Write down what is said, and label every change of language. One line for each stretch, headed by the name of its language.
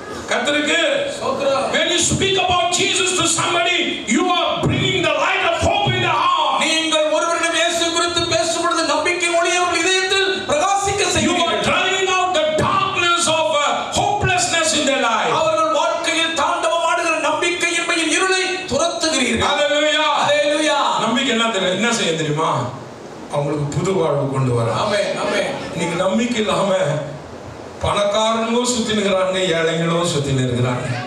Tamil: கர்த்தருக்கு
English: when you speak about Jesus to somebody, you are bringing the light of hope in the heart.
Tamil: நீங்கள் ஒருவரிடம் இயேசு குறித்து பேசும் பொழுது நம்பிக்கை ஒளியை அவர்கள் இதயத்தில் பிரகாசிக்க செய்கிறீர்கள்.
English: You are driving out the darkness of hopelessness in their life.
Tamil: அவர்கள் வாழ்க்கையில் தாண்டவமாடுகிற நம்பிக்கையின்மையின் இருளை துரத்துகிறீர்கள். ஹalleluya. ஹalleluya. நம்பிக்கை என்ன செய்ய தெரியுமா? அவங்களுக்கு புது வாழ்வு கொண்டு வர. ஆமென் ஆமென். இன்னைக்கு நம்பிக்கை இல்லாம பணக்காரங்களும் சுத்தி நிற்கிறாங்க, ஏழைங்களும் சுத்தி நிற்கிறாங்க.